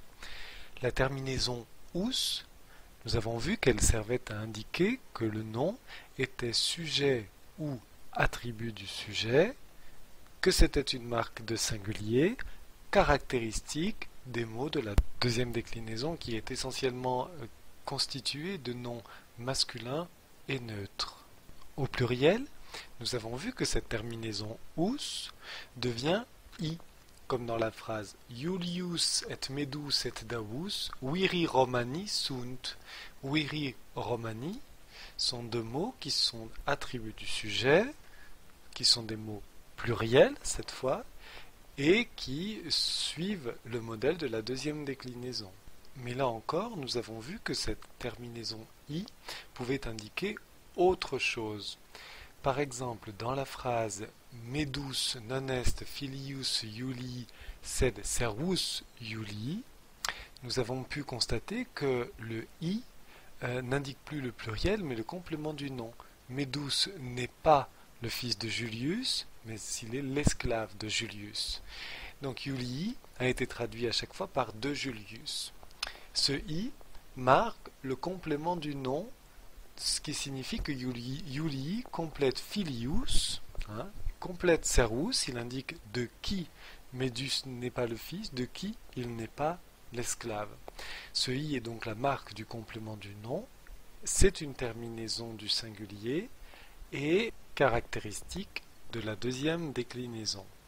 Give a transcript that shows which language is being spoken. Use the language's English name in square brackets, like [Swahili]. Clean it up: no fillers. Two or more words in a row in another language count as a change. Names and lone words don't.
[French] La terminaison us, nous avons vu qu'elle servait à indiquer que le nom était sujet ou attribut du sujet, que c'était une marque de singulier, caractéristique des mots de la deuxième déclinaison qui est essentiellement constituée de noms masculins et neutres. Au pluriel, nous avons vu que cette terminaison us devient i, comme dans la phrase [Latin] Iulius et Medus et Davus viri Romani sunt. Viri Romani [French] sont deux mots qui sont attributs du sujet, qui sont des mots pluriels cette fois, et qui suivent le modèle de la deuxième déclinaison. Mais là encore, nous avons vu que cette terminaison i pouvait indiquer autre chose. Par exemple, dans la phrase [Latin] Medus non est filius Iulii sed servus Iulii, [French] nous avons pu constater que le i n'indique plus le pluriel mais le complément du nom. Medus n'est pas le fils de Julius, mais il est l'esclave de Julius. Donc Iulii a été traduit à chaque fois par de Julius. Ce i marque le complément du nom, ce qui signifie que Iulii complète filius, complète servus, il indique de qui Médus n'est pas le fils, de qui il n'est pas l'esclave. Ce i est donc la marque du complément du nom, c'est une terminaison du singulier et caractéristique de la deuxième déclinaison.